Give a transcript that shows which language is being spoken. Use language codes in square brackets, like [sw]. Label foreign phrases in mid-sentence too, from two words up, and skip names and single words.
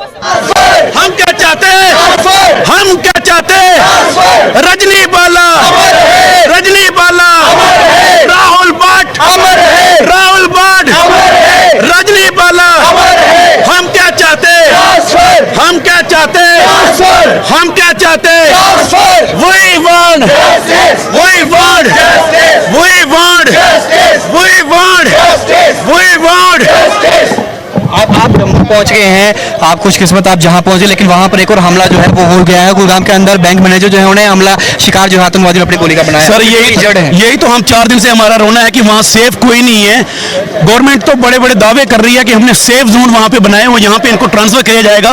[hi] हम क्या चाहते हैं? हम क्या चाहते हैं? रजनी बाला, रजनी बाला, राहुल भट्ट, राहुल भट्ट, रजनी बाला। हम क्या चाहते हैं? हम क्या चाहते हैं? हम क्या चाहते हैं? [en] We want, we want, we want, we want, we want. [hi] आप जम्मू पहुंच गए हैं, आप खुशकिस्मत आप जहां पहुंचे, लेकिन वहां पर एक और हमला जो है वो हो गया है गुड़गांव के अंदर। बैंक मैनेजर जो है उन्हें हमला शिकार जो है आतंकवादी ने अपनी गोली का बनाया। सर यही तो हम 4 दिन से हमारा रोना है कि वहाँ सेफ कोई नहीं है। गवर्नमेंट तो बड़े बड़े दावे कर रही है कि हमने [en] safe zone [hi] वहाँ पे बनाए हुए, यहाँ पे इनको ट्रांसफर किया जाएगा।